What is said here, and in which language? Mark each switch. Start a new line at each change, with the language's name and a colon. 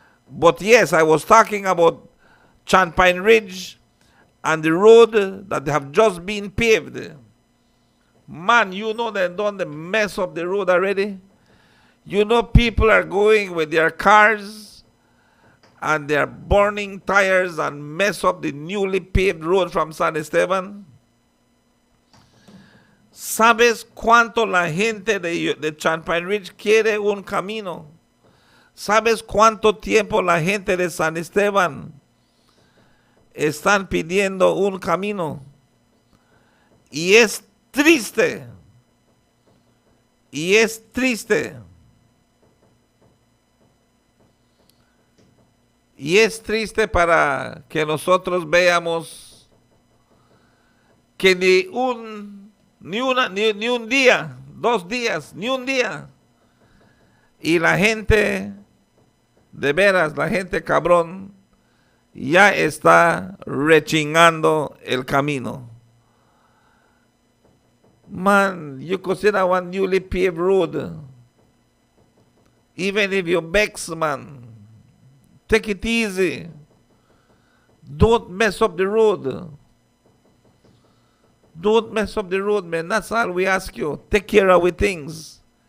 English: But yes, I was talking about Champagne Ridge and the road that have just been paved. Man, you know they done the mess of the road already. You know people are going with their cars and they're burning tires and mess up the newly paved road from San Esteban.
Spanish: ¿Sabes cuánto la gente de Champagne Ridge quiere un camino? ¿Sabes cuánto tiempo la gente de San Esteban están pidiendo un camino? Y es triste. Y es triste. Y es triste para que nosotros veamos que ni un día, 2 días, ni un día. Y la gente, de veras, la gente cabrón, ya está rechingando el camino.
English: Man, you consider one newly paved road. Even if you're Bex, man, take it easy. Don't mess up the road. Don't mess up the road, man. That's all we ask you. Take care of our things.